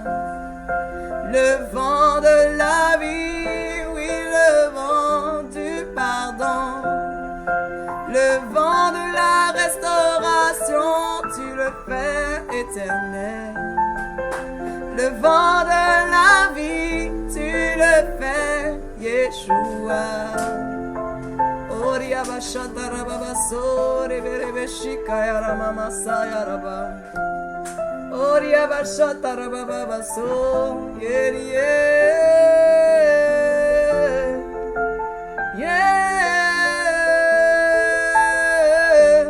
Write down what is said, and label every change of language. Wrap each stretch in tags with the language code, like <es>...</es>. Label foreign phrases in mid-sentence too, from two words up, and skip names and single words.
<fr>Le vent de la vie, oui, le vent du pardon. Le vent de la restauration, tu le fais éternel. Le vent de la vie, tu le fais, Yeshua. Oria bashata rababa sore berebe shikaya ramama sayaraba. Oria bashata rababa baso,</fr> <en>yeah, yeah, yeah.</en>